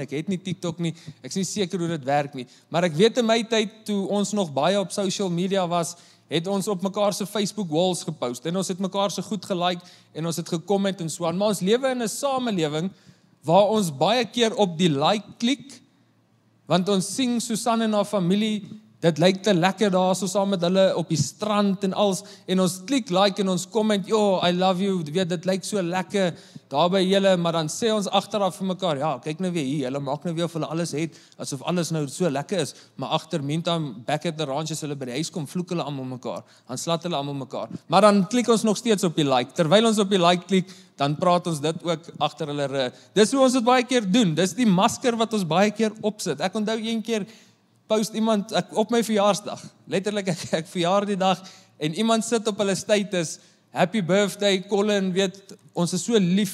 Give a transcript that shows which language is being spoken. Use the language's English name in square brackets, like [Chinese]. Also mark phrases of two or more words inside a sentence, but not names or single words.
[Afrikaans] Ek het nie TikTok nie, ek is nie seker hoe dit werk nie. Maar ek weet in my tyd, toe ons nog baie op [English] social media [Afrikaans] was, het ons op mekaar se Facebook walls gepost, en ons het mekaar se goed gelike, en ons het gecomment en so aan, maar ons lewe in 'n samelewing, waar ons baie keer op die like klik, want ons sien Susan en haar familie, dit lyk te lekker daar, so saam met hulle op die strand en als, en ons klik like en ons comment, [English] yo, I love you, [Afrikaans] weet, dit lyk so lekker, daar by julle, maar dan sê ons agteraf vir mekaar, ja, kyk nou weer hier, hulle maak nou weer of hulle alles het, asof alles nou so lekker is, maar agter, [English] meantime, back at the ranch, [Afrikaans] as hulle by die huis kom, vloek hulle almal mekaar, dan slat hulle almal mekaar, maar dan klik ons nog steeds op die like, terwyl ons op die like klik, dan praat ons dit ook agter hulle rug. Dis hoe ons dit baie keer doen, dis die masker wat ons baie keer opsit. Ek onthou een keer, post iemand, op my verjaarsdag, letterlik ek verjaar die dag, en iemand sit op hulle status, [English] happy birthday, [Afrikaans] Colin, weet, ons is so lief